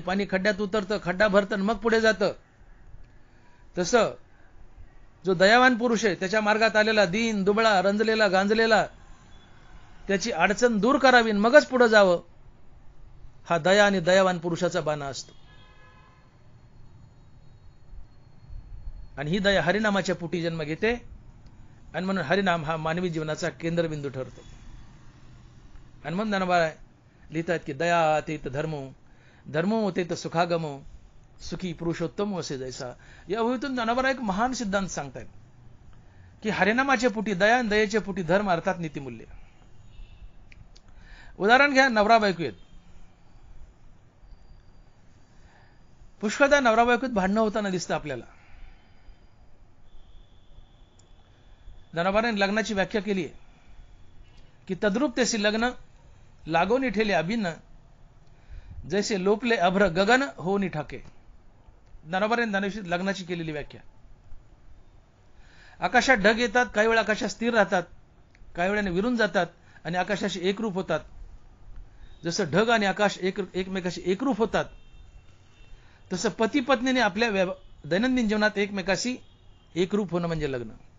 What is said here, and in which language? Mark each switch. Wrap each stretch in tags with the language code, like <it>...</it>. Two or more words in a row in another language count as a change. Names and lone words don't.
<mr>पाणी खड्ड्यात उतरतं, खड्डा भरतं आणि मग पुढे जातं. तसं जो दयावान पुरुष आहे त्याच्या मार्गात आलेला दीन, दुबळा, रंजलेला, गांजलेला, त्याची अडचण दूर करावी मगच पुढे जावं, हा दया आणि दयावान पुरुषाचा बाणा असतो. आणि ही दया हरिनामाच्या पोटी जन्म घेते आणि म्हणून हरिनाम हा मानवी जीवनाचा केंद्रबिंदू ठरतो. आणि म्हणून ज्ञानोबा लिहितात की दया तेत धर्मो, धर्मो तेत सुखागमो, सुखी पुरुषोत्तम असे जैसा. या ओळीतून ज्ञानोबा एक महान सिद्धांत सांगतायत की हरिनामाच्या पोटी दया आणि दयेच्या पोटी धर्म, अर्थात नीतिमूल्य. उदाहरण घ्या, नवरा बायको आहेत. पुष्कळदा नवरा बायकोत भांडणं होताना दिसतं आपल्याला. ज्ञानोबाने लग्नाची व्याख्या केली आहे की तद्रूप तेसी लग्न लागोनी ठेले अभिन्न, जैसे लोपले अभ्र गगन होनी ठाके. ज्ञानोबाने लग्नाची केलेली व्याख्या. आकाशात ढग येतात, काही वेळा आकाशात स्थिर राहतात, काही वेळाने विरून जातात आणि आकाशाशी एकरूप होतात. जसं ढग आणि आकाश एकमेकाशी एकरूप होतात, तसं पती पत्नीने आपल्या दैनंदिन जीवनात एकमेकाशी एकरूप होणं म्हणजे लग्न.</mr>